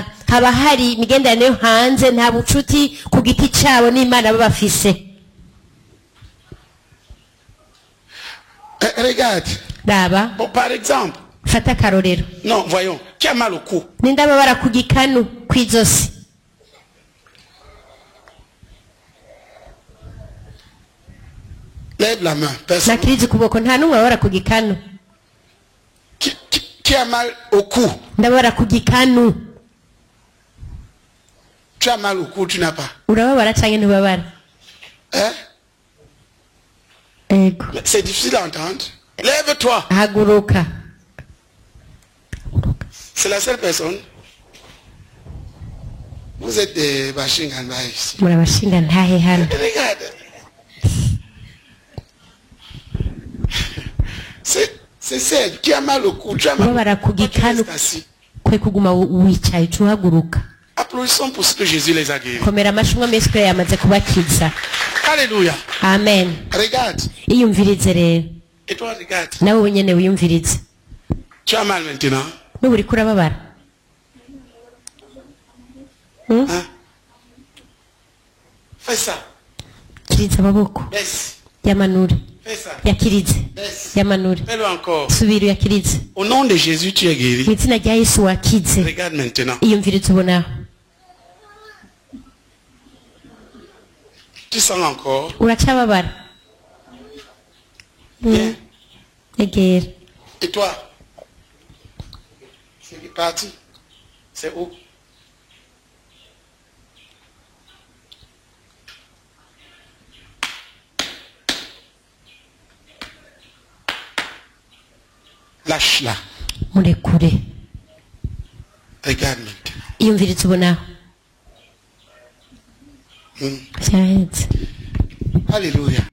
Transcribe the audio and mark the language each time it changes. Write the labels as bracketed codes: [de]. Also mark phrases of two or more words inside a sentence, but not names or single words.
[rn] Haba hari imigenderanire yo hanze, nta bucuti ku giti cyabo n'Imana baba bafise. [fr] Regarde. [rn] Raba, [fr] Bon, par exemple, [rn] fata akarorero. [fr] non, voyons, qui a mal au cou? [rn] Ninde ababara ku gikanu kw'izosi? [fr] Lève la main. Personne. [rn] Nakiriza ukuboko, nta n'umwe ababara ku gikanu. [fr] Qui a mal au cou? [rn] Ndababara ku gikanu. [fr] Tu as mal au cou, tu n'as pas. [rn] Urababara canke ntubabara? Hein? Ego. [fr] C'est difficile à entendre. Lève-toi. [rn] Haguruka. [fr] C'est la seule personne. Vous êtes des Bashinganba ici. [rn] Murabashinga ntahe hano. [fr] Regarde. C'est celle qui a mal au cou. Tu as mal [rn] Urababara ku [fr] au cou. Tu [rn] gikanu [fr] restes assis. [rn] kwe kuguma wicaye uca uhaguruka. [fr] Applaudissons pour ce que Jésus les a guéris. [rn] Komera amashyi Yesu ko yamaze kubakiza. [fr] Alléluia. Amen. Regarde. [rn] Iyumvirize rero. [fr] Et toi, regarde. [rn] Nawe nyene wiyumvirize. [fr] Tu as mal maintenant. [rn] N'ubu uriko urababara. [fr] Hein? Fais ça. [rn] Kiriza amaboko. [fr] Baisse. [rn] Yamanure. [fr] Fais ça. [rn] Yakirize. [fr] Baisse. [rn] Yamanure. [fr] Fais-le encore. [rn] Subira yakirize. [fr] Au nom de Jésus, tu es guéri. [rn] Mu izina rya Yesu wakize. [fr] Regarde maintenant. [rn] Iyumvirize ubona. [fr] Tu sens encore. [rn] Uracababara. [fr] Viens. [rn] egera [fr] Et toi? C'est parti. C'est où? Lâche-la. [rn] murekure [fr] Regarde maintenant. [rn] iyumvirize ubonaho Hmm. vyaheze [fr] Alléluia.